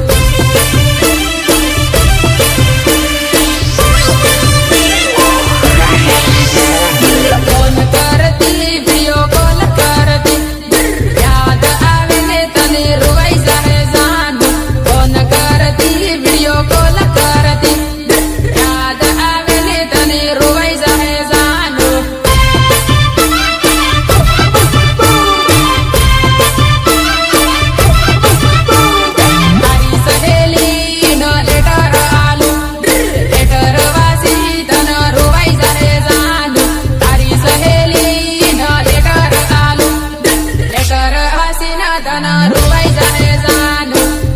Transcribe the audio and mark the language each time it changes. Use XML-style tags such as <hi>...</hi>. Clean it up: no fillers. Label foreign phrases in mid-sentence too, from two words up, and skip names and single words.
<gu>ફોન કરતી</gu> <en>video call</en> <gu>કરતી યાદ આવે ને તને રુવાઈ જાય જાણૂ ફોન કરતી</gu> <en>video call</en> <gu>કરતી યાદ આવે ને તને રુવાઈ જાય જાણૂ તારી સહેલી ન લેટર આલૂ લેટર વાસી તન રુવાઈ જાય જાણૂ તારી સહેલી ન લેટર આલૂ લેટર વાસી ન તન રુવાઈ જાય જાણૂ</gu>